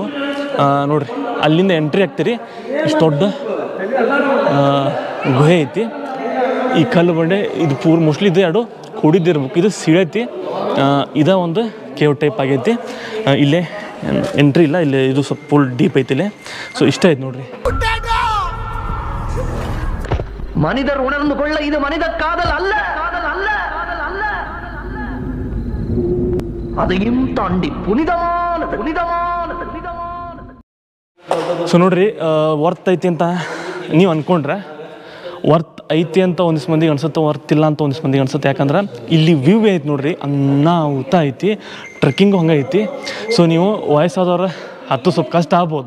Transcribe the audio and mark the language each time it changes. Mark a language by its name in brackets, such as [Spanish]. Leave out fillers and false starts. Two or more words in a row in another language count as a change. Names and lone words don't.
[Kannada] ನೋಡ್ರಿ ಅಲ್ಲಿಂದ ಎಂಟ್ರಿ ಆಗ್ತೀರಿ, ಇಷ್ಟು ದೊಡ್ಡ ಗುಹೆ ಐತಿ. ಈ ಕಲ್ಲು ಬಂಡೆ ಇದು ಮೋಸ್ಟ್ಲಿ ಇದು ಎರಡು ಕೂಡಿದ್ದಿರ್ಬೇಕು. ಇದು ಸೀಳೈತಿ, ಇದ ಒಂದು [English] cave type [Kannada] ಆಗೈತಿ. ಇಲ್ಲೇ ಎಂಟ್ರಿ ಇಲ್ಲ, ಇಲ್ಲಿ ಇದು ಸ್ವಲ್ಪ [English] full deep [Kannada] ಐತಿ ಇಲ್ಲೇ. ಸೊ ಇಷ್ಟ ಆಯ್ತು ನೋಡ್ರಿ. [Tamil] மனிதர் உணர்ந்து கொள்ள இது மனித காதல் அல்ல, அதையும் தாண்டி புனிதமானது. [Kannada] ಸೊ ನೋಡ್ರಿ ವರ್ತ್ ಐತಿ ಅಂತ ನೀವು ಅಂದ್ಕೊಂಡ್ರೆ ವರ್ತ್ ಐತಿ ಅಂತ ಒಂದಿಷ್ಟು ಮಂದಿಗೆ ಅನ್ಸುತ್ತೆ, ವರ್ತ್ ಇಲ್ಲ ಅಂತ ಒಂದಿಷ್ಟು ಮಂದಿಗೆ ಅನ್ಸುತ್ತೆ. ಯಾಕಂದ್ರೆ ಇಲ್ಲಿ ವ್ಯೂ ಐತಿ ನೋಡ್ರಿ, ಅನ್ನಾಹುತ ಐತಿ, ಟ್ರೆಕ್ಕಿಂಗು ಹಂಗೆ ಐತಿ. ಸೊ ನೀವು ವಯಸ್ಸಾದವ್ರು ಹತ್ತು ಸ್ವಲ್ಪ ಕಷ್ಟ ಆಗ್ಬೋದು.